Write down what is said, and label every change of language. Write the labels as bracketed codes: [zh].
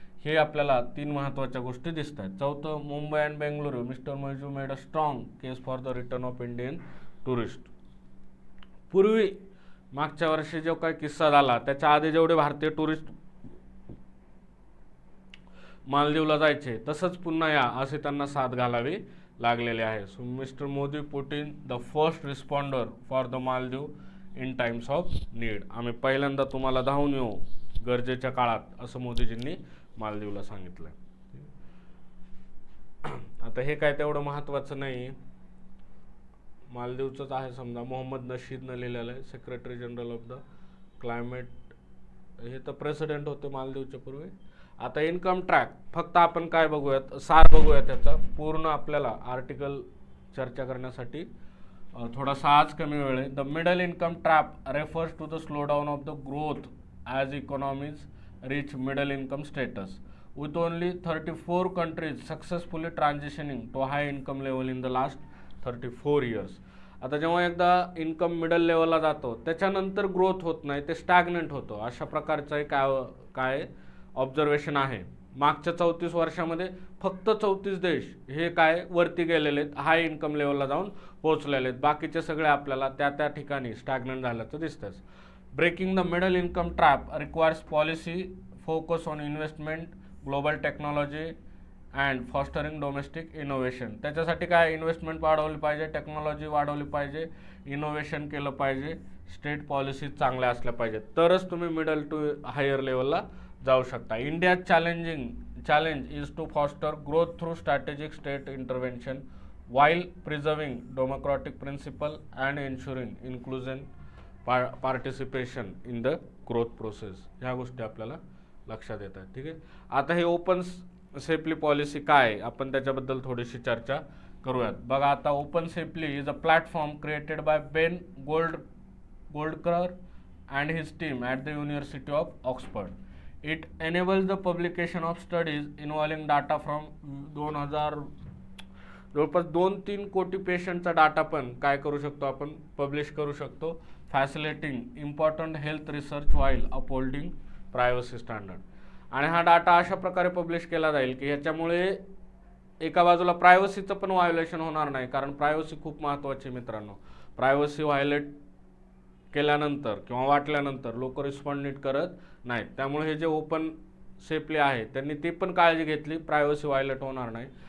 [mr] हे आपल्याला 3 महत्त्वाच्या गोष्टी दिसत आहेत. चौथं, [en] Mumbai and Bengaluru, mister Muizzu made a strong case for the return of Indian tourist. [mr] पूर्वी मागच्या वर्षी जो काही किस्सा झाला त्याच्या आधी जेवढे भारतीय टुरिस्ट मालदीवला जायचे तसंच पुन्हा या असे त्यांना साथ घालावी लागलेले आहे. [en] So mister Modi put in the first responder for the Maldives in times of need. [mr] आम्ही पहिल्यांदा तुम्हाला धावून येऊ गरजेच्या काळात असं मोदीजींनी मालदीवला सांगितलं. आता हे काय तेवढं महत्त्वाचं नाही, मालदीवचंच आहे समजा. मोहम्मद नशीदनं लिहिलेलं आहे, [en] Secretary general of the climate. [mr] हे तर प्रेसिडेंट होते मालदीवच्या पूर्वी. आता इन्कम ट्रॅक फक्त आपण काय बघूयात, सार बघूया त्याचा. पूर्ण आपल्याला आर्टिकल चर्चा करण्यासाठी थोडासा आज कमी वेळ आहे. [en] The middle income trap refers to the slow down of the growth as economies reach middle income status, with only 34 countries successfully transitioning to high income level in the last 34 years. [mr] आता जेव्हा एकदा income middle लेवलला जातो त्याच्यानंतर growth होत नाही, ते stagnant होतो. अशा प्रकारचं काय ऑब्झर्वेशन आहे. मागच्या 34 वर्षामध्ये फक्त 34 देश हे काय वरती गेलेले आहेत, हाय इन्कम लेवलला जाऊन पोहोचलेले आहेत. बाकीचे सगळे आपल्याला त्या ठिकाणी स्टॅग्नंट झाल्याचं दिसतंच. [en] Breaking the middle income trap requires policy focus on investment, global technology and fostering domestic innovation. [mr] त्याच्यासाठी काय इन्व्हेस्टमेंट वाढवली पाहिजे, टेक्नॉलॉजी वाढवली पाहिजे, इनोव्हेशन केलं पाहिजे, स्टेट पॉलिसी चांगल्या असल्या पाहिजेत, तरच तुम्ही मिडल टू हायर लेवलला जाऊ शकता. [en] India's challenge is to foster growth through strategic state intervention while preserving democratic principle and ensuring inclusion participation in the growth process. [mr] ह्या गोष्टी आपल्याला लक्षात येतात. ठीक आहे, आता हे ओपन सेफ्ली पॉलिसी काय आपण त्याच्याबद्दल थोडीशी चर्चा करूयात. [en] बघा, आता OpenSAFELY is a platform created by Ben Goldacre and his team at the University of Oxford. It enables the publication of studies involving data from [mr] 2000 जवळपास 2-3 कोटी पेशंटचा डाटा पण काय करू शकतो आपण, पब्लिश करू शकतो. [en] Facilitating important health research while upholding privacy standard. [mr] आणि हा डाटा अशा प्रकारे पब्लिश केला जाईल की ह्याच्यामुळे एका बाजूला प्रायव्हसीचं पण व्हायोलेशन होणार नाही, कारण प्रायव्हसी खूप महत्त्वाची मित्रांनो. प्रायव्हसी व्हायोलेट केल्यानंतर किंवा वाटल्यानंतर लोक रिस्पॉन्ड नीट करत नाहीत. त्यामुळे हे जे ओपन सेफ्ली आहे त्यांनी ती पण काळजी घेतली, प्रायव्हसी व्हायोलेट होणार नाही.